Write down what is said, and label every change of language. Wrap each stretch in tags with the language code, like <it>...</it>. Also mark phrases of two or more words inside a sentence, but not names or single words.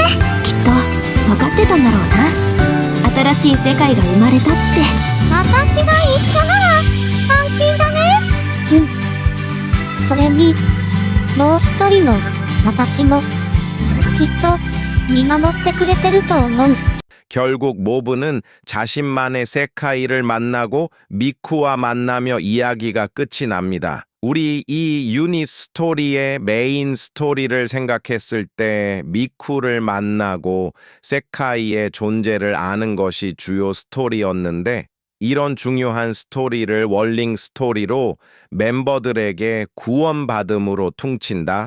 <ja>きっと分かってたんだろうな。新しい世界が生まれたって。私が一緒なら安心だね。それにもう一人の私もきっと見守ってくれてると思う。</ja> <ko>결국 모브는 자신만의 세카이를 만나고 미쿠와 만나며 이야기가 끝이 납니다. 우리 이 유닛 스토리의 메인 스토리를 생각했을 때 미쿠를 만나고 세카이의 존재를 아는 것이 주요 스토리였는데 이런 중요한 스토리를 월링 스토리로 멤버들에게 구원받음으로 퉁친다?</ko>